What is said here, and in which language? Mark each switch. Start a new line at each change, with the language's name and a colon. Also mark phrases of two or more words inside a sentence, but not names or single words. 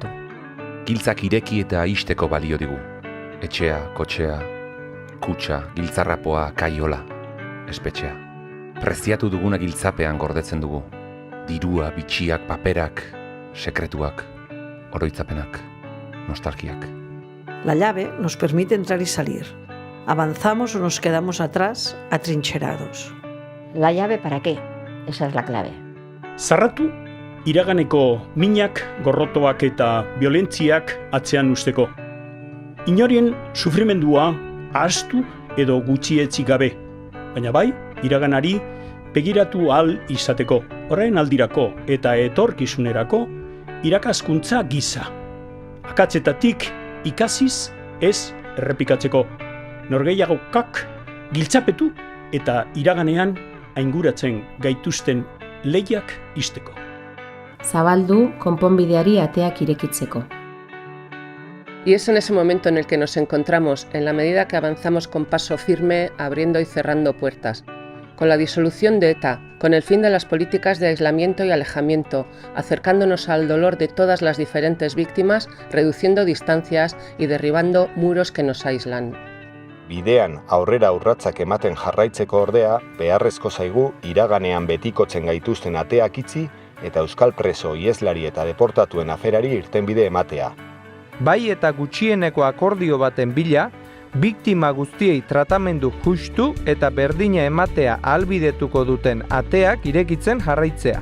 Basque: Giltzak ireki eta ixteko balio digu. Etxea, kotxea, kutxa, giltzarrapoa, kaiola, espetxea. Preziatu duguna giltzapean gordetzen dugu. Dirua, bitxiak, paperak, sekretuak, oroitzapenak, nostalgiak.
Spanish: La llave nos permite entrar y salir. Avanzamos o nos quedamos atrás, atrincherados. La llave para qué? Esa es la clave.
Basque: Zarratu, iraganeko minak, gorrotoak eta violentziak atzean usteko. Inorien sufrimendua ahaztu edo gutxietzi gabe, baina bai, iraganari begiratu ahal izateko, orain aldirako eta etorkizunerako irakaskuntza gisa. Akatzetatik ikasiz ez errepikatzeko, norgehiagokak giltzapetu eta iraganean ainguratzen gaituzten lehiak izteko. Zabaldu konponbideari ateak irekitzeko.
Spanish: Y es en ese momento en el que nos encontramos, en la medida que avanzamos con paso firme, abriendo y cerrando puertas. Con la disolución de ETA, con el fin de las políticas de aislamiento y alejamiento, acercándonos al dolor de todas las diferentes víctimas, reduciendo distancias y derribando muros que nos aíslan.
Basque: Bidean aurrera urratsak ematen jarraitzeko ordea, beharrezko zaigu iraganean betikotzen gaituzten ateak itzi eta euskal preso, ieslari eta deportatuen aferari irtenbide ematea. Bai eta gutxieneko akordio baten bila, biktima guztiei tratamendu justu eta berdina ematea ahalbidetuko duten ateak irekitzen jarraitzea.